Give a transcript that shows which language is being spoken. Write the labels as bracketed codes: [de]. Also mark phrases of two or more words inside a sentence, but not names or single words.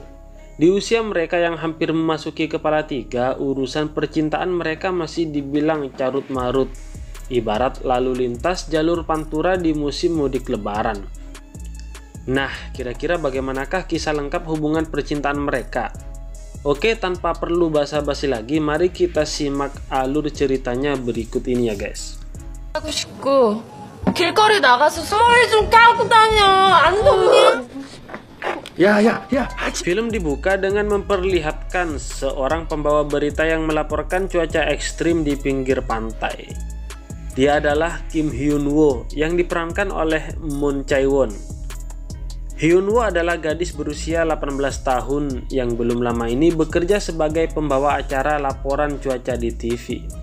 [id] Di usia mereka yang hampir memasuki kepala tiga, urusan percintaan mereka masih dibilang carut marut, ibarat lalu lintas jalur pantura di musim mudik lebaran. Nah, kira-kira bagaimanakah kisah lengkap hubungan percintaan mereka? Oke, tanpa perlu basa-basi lagi, mari kita simak alur ceritanya berikut ini ya guys. [ko] 하고 싶고 길거리 나가서 소리 좀 까고 다녀. 안 덥니? [id] Ya. Film dibuka dengan memperlihatkan seorang pembawa berita yang melaporkan cuaca ekstrim di pinggir pantai. Dia adalah Kim Hyun Woo yang diperankan oleh Moon Chae Won. Hyun Woo adalah gadis berusia 18 tahun yang belum lama ini bekerja sebagai pembawa acara laporan cuaca di TV.